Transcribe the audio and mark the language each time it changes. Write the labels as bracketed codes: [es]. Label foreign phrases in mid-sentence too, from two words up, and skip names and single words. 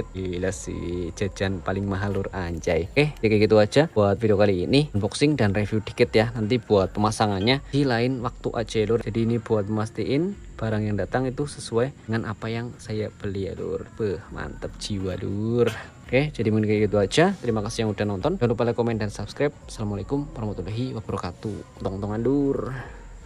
[id] Gila sih, jajan paling mahal lur, anjay. Oke, jadi kayak gitu aja buat video kali ini, unboxing dan review dikit ya. Nanti buat pemasangannya di lain waktu aja lur. Jadi ini buat mastiin barang yang datang itu sesuai dengan apa yang saya beli ya lur. Mantep jiwa lur. Oke, jadi mungkin kayak gitu aja. Terima kasih yang udah nonton. Jangan lupa like, komen, dan subscribe. [ar] Assalamualaikum warahmatullahi wabarakatuh. [jv] Tong-tongan lur.